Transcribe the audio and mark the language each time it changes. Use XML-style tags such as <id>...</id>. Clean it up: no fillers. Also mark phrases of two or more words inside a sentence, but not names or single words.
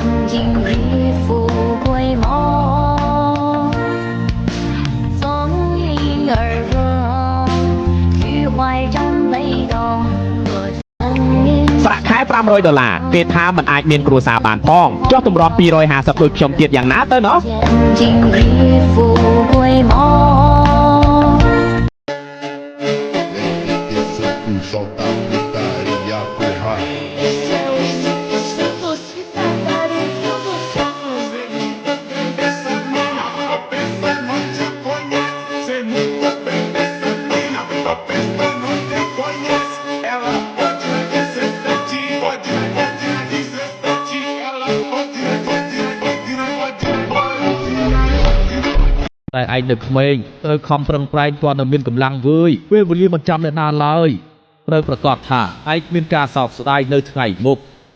<km>ប្រាក់ខែ$500គេថាมันអាចមានគ្រួសារបានផងចុះទម្រាំ250ដូចខ្ញុំទៀតយ៉ាងណាទៅណោះ</km> <pt>soltar putaria pro raio. Ela pode desrespeite, pode desrespeite, ela pode</pt> <km>តែឯងនៅក្មេងត្រូវខំប្រឹងប្រែងទាន់តែមានកម្លាំងវើយពេលវេលាមិនចាំអ្នកណាឡើយត្រូវប្រកាសថាឯងមានការសោកស្ដាយនៅថ្ងៃមុខ</km>